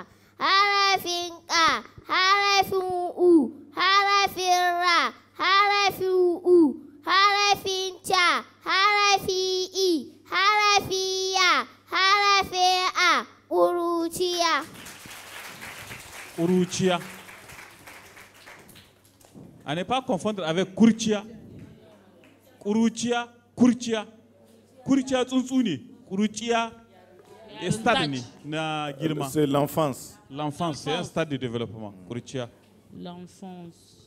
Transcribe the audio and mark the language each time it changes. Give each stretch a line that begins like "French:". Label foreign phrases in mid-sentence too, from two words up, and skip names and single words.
Hausa: Harafin ƙa, harafin u, harafin ra, harafin u, harafin ca, harafin i, harafin ya, harafin a. Ƙuruciya. Ƙuruciya.
French: À ne pas confondre avec kurciya.
Hausa: Ƙuruciya, kurciya. Kurciya tsuntsu ne. Ƙuruciya stade ne na girma.
French: C'est l'enfance. L'enfance, c'est un stade de développement.
Hausa: Ƙuruciya.
French: L'enfance.